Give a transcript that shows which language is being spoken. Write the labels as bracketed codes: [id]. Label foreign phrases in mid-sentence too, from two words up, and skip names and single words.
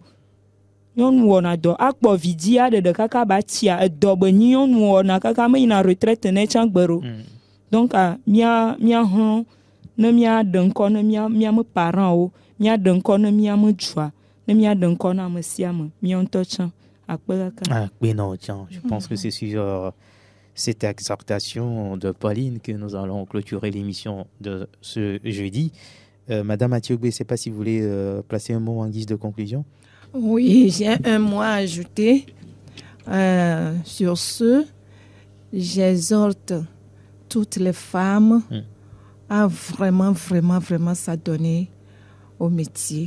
[ee] Nyɔnu wɔna dɔ akpɔ vidzia ɖeɖe kaka ba tia edɔ be nyi nyɔnu wɔna kaka me yina retraite ne tsã gbero. Donc mía hlɔ̃ ne mía ɖe ŋkɔ ne mía me parents wo mía ɖe ŋkɔ ne mía me dzua ne mía ɖe ŋkɔ na ame sia ame mía ŋutɔ tsã akpe kaka. [fr] Akpe non tiens, je pense que c'est sur cette exhortation de Pauline que nous allons clôturer l'émission de ce jeudi. Madame Atiogbe, je ne sais pas si vous voulez placer un mot en guise de conclusion. Oui, j'ai un mot à ajouter. Sur ce, j'exhorte toutes les femmes à vraiment s'adonner au métier.